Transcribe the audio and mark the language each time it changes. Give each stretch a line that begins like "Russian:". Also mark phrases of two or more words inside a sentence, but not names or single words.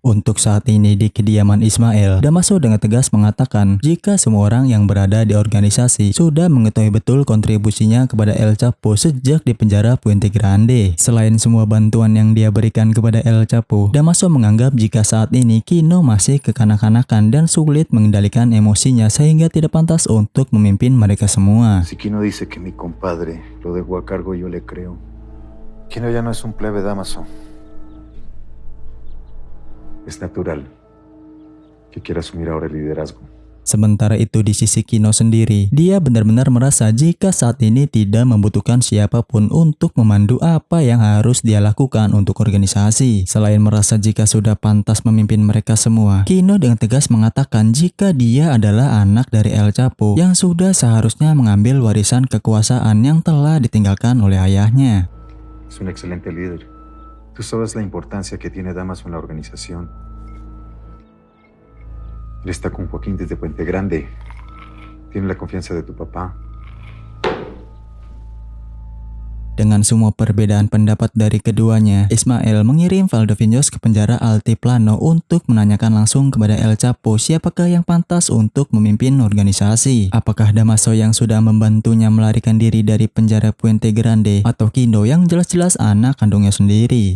Indonesian: Untuk saat ini di kediaman Ismael, Damaso dengan tegas mengatakan jika semua orang yang berada di organisasi sudah mengetahui betul kontribusinya kepada El Chapo sejak di penjara Puente Grande. Selain semua bantuan yang dia berikan kepada El Chapo, Damaso menganggap jika saat ini Kino masih kekanak-kanakan dan sulit mengendalikan emosinya sehingga tidak pantas untuk memimpin mereka semua.
Spanish: Si Kino dice que mi compadre lo dejó a cargo, yo le creo. Kino ya no es un plebe, Damaso. Es natural que quiera asumir ahora el liderazgo.
Indonesian: Sementara itu di sisi Kino sendiri, dia benar-benar merasa jika saat ini tidak membutuhkan siapapun untuk memandu apa yang harus dia lakukan untuk organisasi. Selain merasa jika sudah pantas memimpin mereka semua, Kino dengan tegas mengatakan jika dia adalah anak dari El Chapo yang sudah seharusnya mengambil warisan kekuasaan yang telah ditinggalkan oleh ayahnya.
Spanish: Es un excelente líder. Tú sabes la importancia que tiene Damaso en la organización. Él está con Joaquín desde Puente Grande. Tiene la confianza de tu papá.
Indonesian: Dengan semua perbedaan pendapat dari keduanya, Ismael mengirim Valdovinos ke penjara Altiplano untuk menanyakan langsung kepada El Chapo siapakah yang pantas untuk memimpin organisasi. Apakah Damaso yang sudah membantunya melarikan diri dari penjara Puente Grande atau Kino yang jelas-jelas anak kandungnya sendiri.